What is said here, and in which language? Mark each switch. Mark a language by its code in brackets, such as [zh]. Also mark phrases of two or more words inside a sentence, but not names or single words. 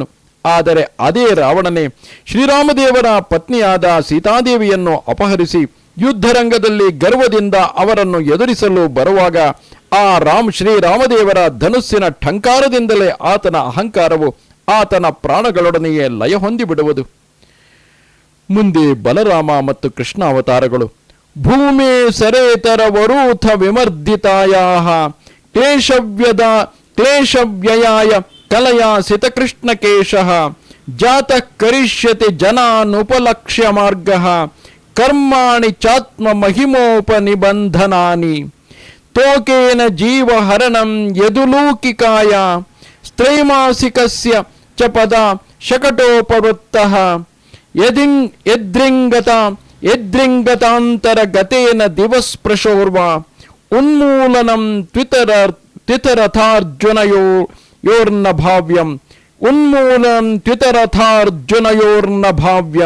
[kn] ಆದರೆ ಅದೇ ರಾವಣನೇ ಶ್ರೀರಾಮದೇವರ ಪತ್ನಿಯಾದ ಸೀತಾದೇವಿಯನ್ನು ಅಪಹರಿಸಿ ಯುದ್ಧರಂಗದಲ್ಲಿ ಗರ್ವದಿಂದ ಅವರನ್ನು ಎದುರಿಸಲು ಬರುವಾಗ ಆ ಶ್ರೀರಾಮದೇವರ ಧನುಸ್ಸಿನ ಠಂಕಾರದಿಂದಲೇ ಆತನ ಅಹಂಕಾರವು ಆತನ ಪ್ರಾಣಗಳೊಡನೆಯೇ ಲಯ ಹೊಂದಿಬಿಡುವುದು. ಮುಂದೆ ಬಲರಾಮ ಮತ್ತು ಕೃಷ್ಣ ಅವತಾರಗಳು. [sa] ಭೂಮಿ ಸರೇತರ ವರೂಥ ವಿಮರ್ದಿತಾಯಾಹ ಕ್ಲೇಶವ್ಯಯಾಯ ಕಲಯಾ ಸಿತಕೃಷ್ಣಕೇಶಃ ಜಾತಃ ಕರಿಷ್ಯತಿ ಜನಾನುಪಲಕ್ಷ್ಯ ಮಾರ್ಗಃ ಕರ್ಮಾಣಿ ಚಾತ್ಮ ಮಹಿಮೋಪನಿಬಂಧನಾನಿ ತೋಕೇನ ಜೀವಹರಣಂ ಯದುಲೂಕಿಕಾಯ ಸ್ತ್ರೈಮಾಸಿಕಸ್ಯ ಚ ಪದ ಶಕಟೋಪವೃತ್ತಃ ಯದ್ರಿಂಗತಾಂತರ ಗತೇನ ದಿವಸ್ಪೃಶೋರ್ವ ಉನ್ಮೂಲನಂ ತ್ವಿತರಥಾರ್ಜುನಯೋರ್ನ ಭಾವ್ಯಂ.